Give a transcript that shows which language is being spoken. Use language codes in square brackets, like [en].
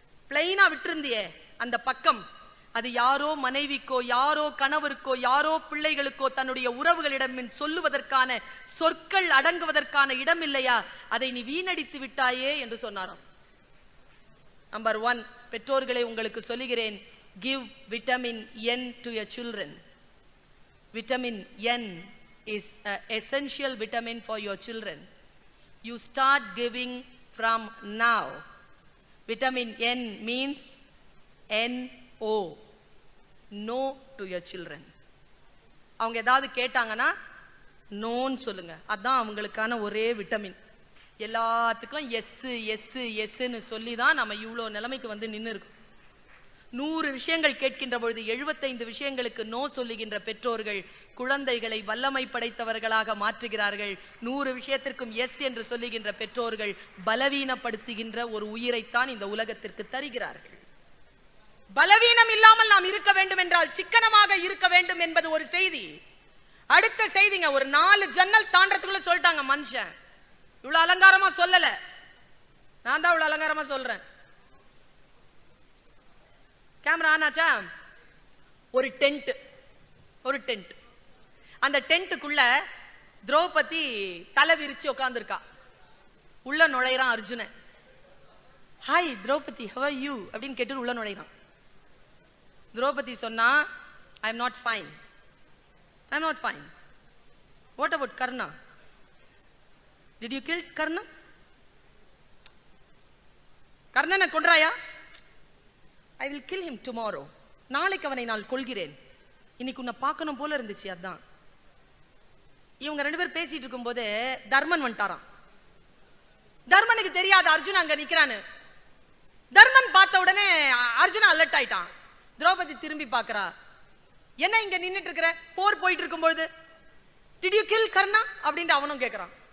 [ta] பிளைனா விட்டிருந்தியே அந்த பக்கம், அது யாரோ மனைவிக்கோ, யாரோ கணவருக்கோ, யாரோ பிள்ளைகளுக்கோ, தன்னுடைய உறவுகளிடம் சொல்லுவதற்கான சொற்கள் அடங்குவதற்கான இடம் இல்லையா? அதை நீ வீணடித்து விட்டாயே என்று சொன்னாராம். நம்பர் 1, பெற்றோர்களை உங்களுக்கு சொல்லுகிறேன், [en] give vitamin N to your children. vitamin N is an essential vitamin for your children. You start giving from now. Vitamin N means NO, no to your children. [ta] அவங்க ஏதாவது கேட்டாங்கன்னா நோன்னு சொல்லுங்க. அதான் அவங்களுக்கான ஒரே விட்டமின். எல்லாத்துக்கும் எஸ்ன்னு சொல்லி தான் நம்ம இவ்வளோ நிலைமைக்கு வந்து நின்று இருக்கோம். 100 விஷயங்கள் கேட்கின்ற பொழுது 75 விஷயங்களுக்கு நோ சொல்லுகின்ற பெற்றோர்கள் குழந்தைகளை வல்லமை படைத்தவர்களாக மாற்றுகிறார்கள். 100 விஷயத்திற்கும் எஸ் என்று சொல்லுகின்ற பெற்றோர்கள் பலவீனப்படுத்துகின்ற ஒரு உயிரைத்தான் இந்த உலகத்திற்கு தருகிறார்கள். பலவீனம் இல்லாமல் நாம் இருக்க வேண்டும் என்றால் சிக்கனமாக இருக்க வேண்டும் என்பது ஒரு செய்தி. அடுத்த செய்திங்க, ஒரு 4 ஜன்னல் தாண்டறதுக்குள்ள சொல்லிட்டாங்க மனுஷன். இவ்வளவு அலங்காரமா சொல்லல, நான் தான் இவ்வளவு அலங்காரமா சொல்றேன். கேமரா ஆனாச்சா? ஒரு டென்ட், அந்த டென்ட்டுக்குள்ள திரௌபதி தலை விரிச்சு உட்கார்ந்துருக்கா. உள்ள நுழைறான் Arjunan. Hi Draupadi, [en] how are you [ta] அப்படின்னு கேட்டு உள்ள நுழைறான். திரௌபதி சொன்னா, [en] I am not fine. What about Karna? Did you kill Karna? [ta] கர்ணனை கொன்றாயா? [en] I will kill him tomorrow. [ta] நாளைக்கு அவனை நான் கொல்கிறேன். இன்னைக்கு உன்னை பார்க்கணும் போல இருந்துச்சு. அதான் இவங்க 2 பேர் பேசிட்டு இருக்கும் போது தர்மன் வந்துட்டாராம். தர்மனுக்கு தெரியாது அர்ஜுன் அங்க நிக்கிறான்னு. தர்மன் பார்த்த உடனே அர்ஜுன் அலர்ட் ஆயிட்டான். திரௌபதி திரும்பி பார்க்கறா. என்ன இங்க நின்னுட்டு இருக்கிற? போர் போயிட்டு இருக்கும்போது [en] Did you kill Karna [ta] அப்படின்ட்டு அவனும் கேட்கறான்.